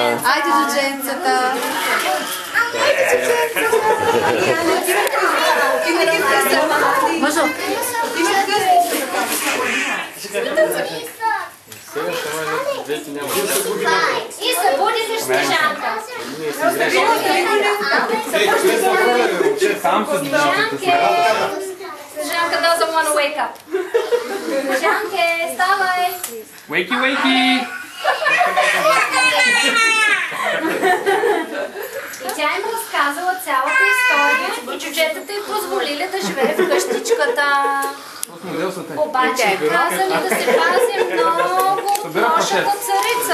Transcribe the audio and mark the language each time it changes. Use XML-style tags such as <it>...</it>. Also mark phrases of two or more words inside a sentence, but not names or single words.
<bg>Мъжо. И събудите Снежанка.</bg> <en>Снежанка doesn't want to wake up.</en> <bg>Снежанке, ставай.</bg> <en>Wakey!</en> <bg>И тя им разказала цялата история и чуджетата й позволили да живее в къщичката. Обаче казали да се пази много от лошата царица.</bg>